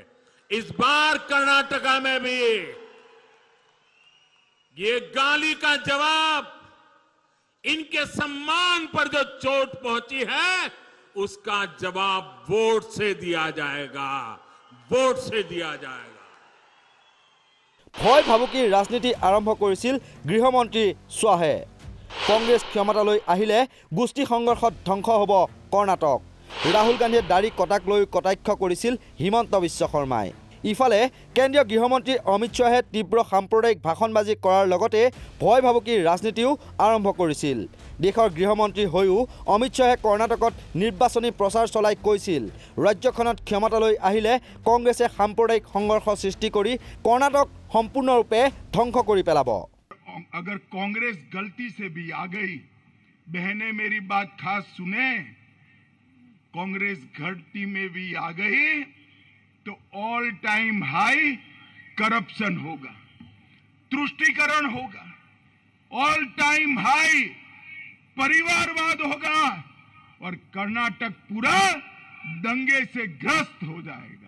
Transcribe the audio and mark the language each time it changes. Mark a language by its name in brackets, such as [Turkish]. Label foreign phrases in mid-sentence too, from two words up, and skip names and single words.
[Hindi] इस बार कर्नाटका में भी ये गाली का जवाब, इनके सम्मान पर जो चोट पहुंची है, उसका जवाब वोट से दिया जाएगा, वोट से दिया जाएगा। [Assamese] ভয় ভাবুকিৰ ৰাজনীতি আৰম্ভ কৰিছিল গৃহমন্ত্ৰী শ্বাহে। কংগ্ৰেছ ক্ষমতালৈ আহিলে গোষ্ঠী সংঘৰ্ষত ধ্বংস হ'ব কৰ্ণাটক। ৰাহুল গান্ধীয়ে দাড়ি কটাক লৈ কটাক্ষ কৰিছিল হিমন্ত বিশ্ব শৰ্মাই। ইফালে কেন্দ্ৰীয় গৃহমন্ত্ৰী অমিত শ্বাহে তীব্ৰ সাম্প্ৰদায়িক ভাষণবাজি কৰাৰ লগতে ভয় ভাবুকিৰ ৰাজনীতিও আৰম্ভ কৰিছিল। দেশৰ গৃহমন্ত্ৰী হৈও অমিত শ্বাহে কৰ্ণাটকত নিৰ্বাচনী প্ৰচাৰ চলাই কৈছিল, ৰাজ্যখনত ক্ষমতালৈ আহিলে কংগ্ৰেছে সাম্প্ৰদায়িক সংঘৰ্ষ সৃষ্টি কৰি কৰ্ণাটক সম্পূৰ্ণৰূপে ধ্বংস কৰি পেলাব। [Hindi] अगर कांग्रेस गलती से भी आ गई, बहनें मेरी बात खास सुने, कांग्रेस घटती में भी आ गई तो [English] all time high corruption [Hindi] होगा, तुष्टीकरण होगा, [English] all time high [Hindi] परिवारवाद होगा और कर्नाटक पूरा दंगे से ग्रस्त हो जाएगा।